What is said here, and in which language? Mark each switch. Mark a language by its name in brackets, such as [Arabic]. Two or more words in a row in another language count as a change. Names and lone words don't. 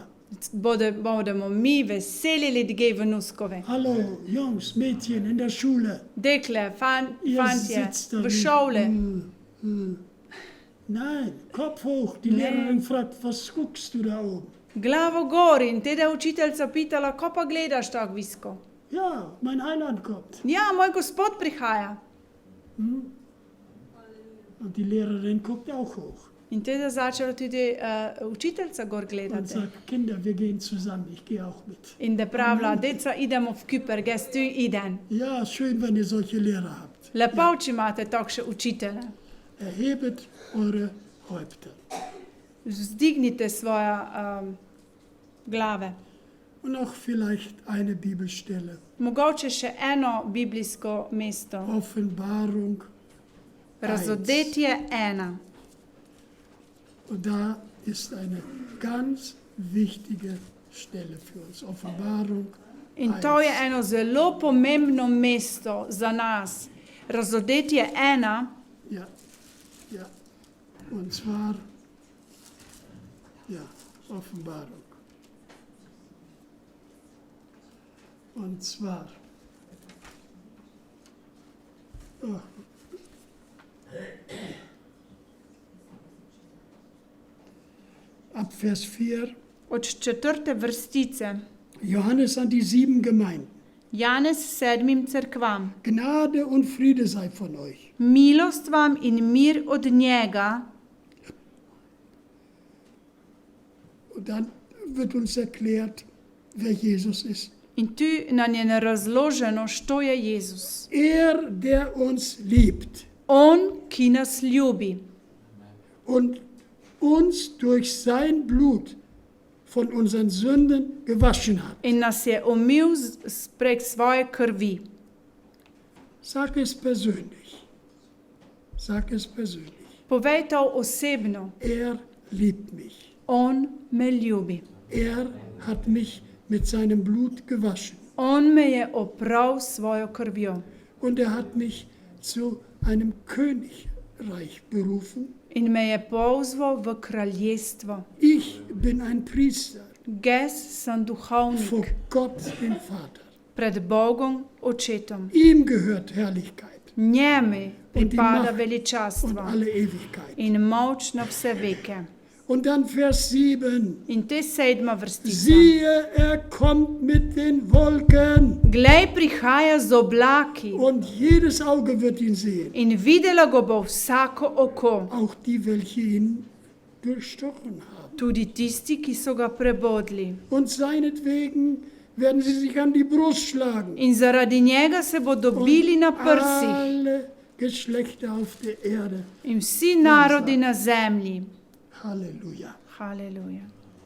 [Slovenian] Bodemo mi veseli ljudje v Nuskove. [German] Hallo, Jungs, Mädchen in der Schule. [Slovenian] Dekle, [German] Ihr [Slovenian] fantje, [German] sitzt da [Slovenian] v [German] wie- [Slovenian] šole. [German] Nein, Kopf hoch. Die Nee. Lehrerin fragt, was guckst du da oben? [Slovenian] Glavo gor in teda učiteljica pitala, ko pa gledaš tako visko. [German] Ja, mein Heiland kommt. [Slovenian] Ja, moj gospod prihaja. [German] Und die Lehrerin guckt auch hoch [Slovenian] In teda začela tudi učiteljica gor [German] und [Slovenian] gledati. [German] sagt, Kinder, wir gehen zusammen, ich gehe auch mit. [Slovenian] In da pravila, deca, idemo v Kyper, gest tu idem. [German] Ja, schön, wenn ihr solche Lehrer habt. [Slovenian] Lepo, če imate takšne učitelje. [German] Erhebet eure Häupter. [Slovenian] Vzdignite svoje glave. [German] Und auch vielleicht eine Bibelstelle. [Slovenian] Mogoče še eno biblijsko mesto. [German] Offenbarung 1. [Slovenian] Razodetje 1. [German] Und da ist eine ganz wichtige Stelle für uns. Offenbarung [Slovenian] In to je eno zelo pomembno mesto za nas. Razodetje 1. [German] Ja, ja. Und zwar, ja, Offenbarung. Und zwar, oh. Ab Vers 4, [Slovenian] Od 4. vrstice. [German] Johannes an die 7 Gemeinden. [Slovenian] Janez 7. cerkvam. [German] Gnade und Friede sei von euch. [Slovenian] Milost vam in mir od njega. [German] Und dann wird uns erklärt, wer Jesus ist. [Slovenian] In tu nam je razloženo, što je Jezus. [German] Der uns liebt [Slovenian] On, ki nas ljubi [German] und uns durch sein Blut von unseren Sünden gewaschen hat. [Slovenian] in nas je omil prek svoje krvi. [German] Sag es persönlich. Sag es persönlich. [Slovenian] Povej to osebno. [German] Liebt mich. [Slovenian] On me ljubi. [German] Hat mich mit seinem Blut gewaschen. [Slovenian] On me je opral svojo krvjo. [German] Und hat mich zu einem Königreich berufen. [Slovenian] In me je pozval v kraljestvo. [German] Ich bin ein Priester. [Slovenian] Jaz sem [German] Vor [Slovenian] duhovnik [German] Gott, dem Vater. [Slovenian] pred Bogom Očetom. [German] Ihm gehört Herrlichkeit [Slovenian] Njemu pripada [German] Macht und [Slovenian] veličastvo [German] alle Ewigkeit. [Slovenian] in moč na vse veke. [German] Und dann Vers 7. [Slovenian] In te 7. vrstica. [German] Siehe, kommt mit den Wolken. [Slovenian] Glej, prihaja z oblaki [German] Und jedes Auge wird ihn sehen. [Slovenian] in videla ga bo vsako oko, [German] Auch die, welche ihn durchstochen haben. [Slovenian] tudi tisti, ki so ga prebodli. [German] Und seinetwegen werden sie sich an die Brust schlagen. [Slovenian] In zaradi njega se bodo bili na prsih [German] Alle Geschlechter auf der Erde. [Slovenian] in vsi narodi na zemlji. [German] Halleluja. [Slovenian] Haleluja.